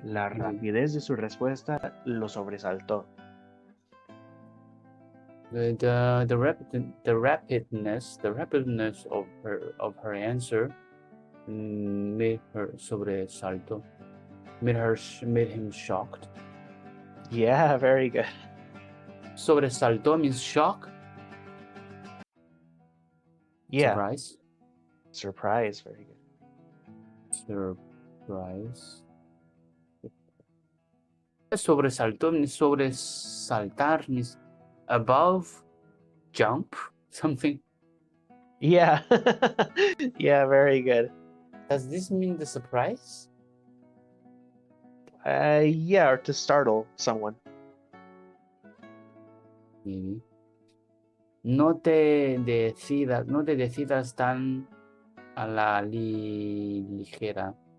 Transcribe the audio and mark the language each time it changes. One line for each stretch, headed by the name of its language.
Spanish: La rapidez de su respuesta lo sobresaltó.
English: The rapidness of her answer made her sobresaltó. Made him shocked. Yeah, very good. Sobresaltó means shock. Yeah. Surprise. Very good. Surprise. Sobresaltó means sobresaltar means above, jump, something. Yeah. Yeah, very good. Does this mean the surprise? Yeah, or to startle someone. Maybe.
Spanish: No te decidas tan a la ligera.